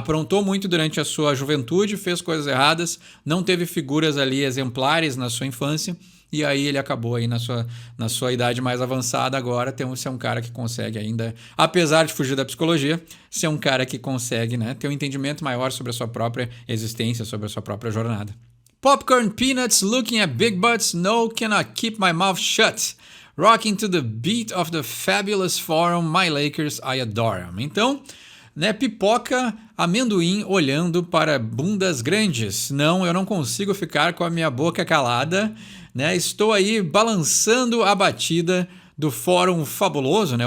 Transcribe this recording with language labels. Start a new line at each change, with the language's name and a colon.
Portuguese: Aprontou muito durante a sua juventude, fez coisas erradas, não teve figuras ali exemplares na sua infância, e aí ele acabou aí na sua idade mais avançada agora ser um cara que consegue ainda, apesar de fugir da psicologia, ser um cara que consegue, né, ter um entendimento maior sobre a sua própria existência, sobre a sua própria jornada.
English: Popcorn peanuts looking at big butts, no cannot keep my mouth shut. Rocking to the beat of the fabulous forum, my Lakers, I adore 'em.
Portuguese: Então, né, pipoca, amendoim olhando para bundas grandes. Não, eu não consigo ficar com a minha boca calada, né? Estou aí balançando a batida do fórum fabuloso, né?